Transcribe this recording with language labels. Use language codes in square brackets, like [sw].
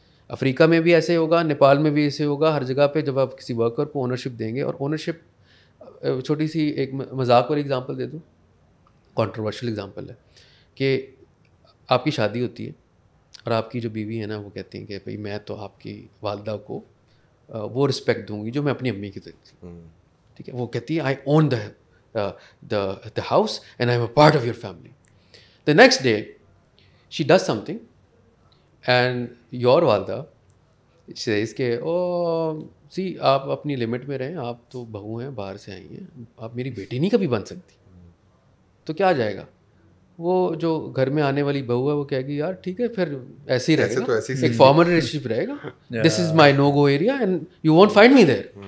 [ur] افریقہ میں بھی ایسے ہوگا, نیپال میں بھی ایسے ہوگا. ہر جگہ پہ جب آپ کسی ورکر کو اونرشپ دیں گے, اور اونرشپ, چھوٹی سی ایک مذاق والی اگزامپل دے دوں, کنٹروورشل اگزامپل ہے کہ آپ کی شادی ہوتی ہے اور آپ کی جو بیوی ہے نا وہ کہتی ہیں کہ بھائی میں تو آپ کی والدہ کو وہ رسپیکٹ دوں گی جو میں اپنی امی کی دیتی ہوں. ٹھیک ہے, وہ کہتی ہے [en] I own the house and I'm a part of your family. The next day she does something and your [ur] والدہ says کہ سی آپ اپنی لمٹ میں رہیں, آپ تو بہو ہیں, باہر سے آئی ہیں, آپ میری بیٹی نہیں کبھی بن سکتی. تو کیا جائے گا, وہ جو گھر میں آنے والی بہو ہے وہ کہے گی یار ٹھیک ہے پھر ایسے ہی رہے گا, ایک فارمل ریلیشن شپ رہے گا, [en] This is my no go area and you won't find me there.